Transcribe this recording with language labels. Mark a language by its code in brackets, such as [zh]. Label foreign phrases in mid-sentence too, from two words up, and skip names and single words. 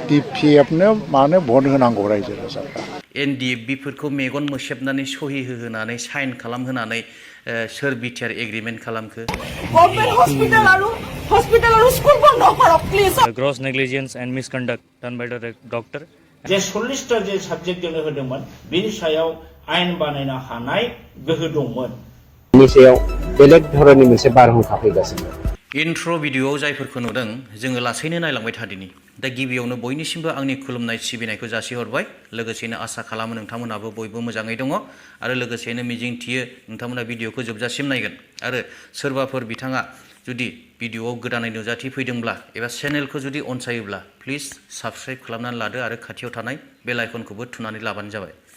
[brx] DPFनो मानो भट होनांगौ रायजो राजाफ्रा NDFBफोरखौ मेगन मोसेबनानै सहि होहोनानै साइन खालामहोनानै सोर बिटिआर एग्रिमेन्ट खालामखो [en] government hospital [brx] आरो स्कुल बन्द करक प्लिज [en] gross negligence and misconduct done by the doctor [brx] जे 40टा जे साबजेक्ट जोंनो होदोंमोन बेनि सायाव आयेन बानायनो हानाय गोहो दंमोन बेनि सायाव बेलेग धरननि मोनसे बारहुंखा फैगासिनो इन्ट्र' भिडिअ'आव जायफोरखौ नुदों जोङो लासैनो नायलांबाय थादिनि दा गिबियावनो बयनिसिमबो आंनि खुलुमनाय सिबिनायखौ जासिहरबाय लोगोसेनो आसा खालामो नोंथांमोनाबो बयबो मोजाङै दङ आरो लोगोसेनो मिजिंथियो नोंथांमोना भिडिअ'खौ जोबजासिम नायगोन आरो सोरबाफोर बिथाङा जुदि भिडिअ'आव गोदानै नुजाथि फैदोंब्ला एबा चेनेलखौ जुदि अनसायोब्ला [en] please subscribe [brx] खालामनानै लादो आरो खाथियाव थानाय बेल आइकनखौबो थुनानै लाबानो जाबाय